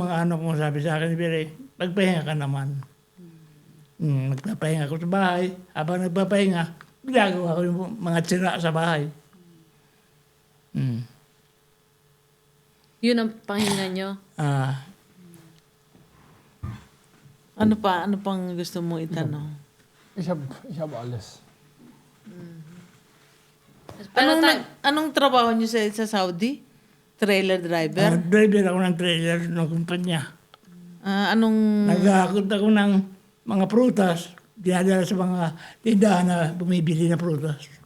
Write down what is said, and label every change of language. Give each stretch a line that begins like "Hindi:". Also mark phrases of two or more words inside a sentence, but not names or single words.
Filipino: ng mga ano kong sabi sa akin, Bire, magpahinga ka naman. Nagpapahinga ako sa bahay. Habang nagpapahinga, ginagawa ko yung mga tsira sa bahay. Yun ang pahinga nyo. Ano pa? Ano pang gusto mo itanong?
German: Ich hab alles.
Filipino: Pero Anong trabaho niyo sa Saudi?
English: Trailer driver?
Filipino: Driver ako ng trailer ng kumpanya. Anong... Nag-aakot ako ng mga prutas. Dinadala sa mga tindahan na bumibili na prutas.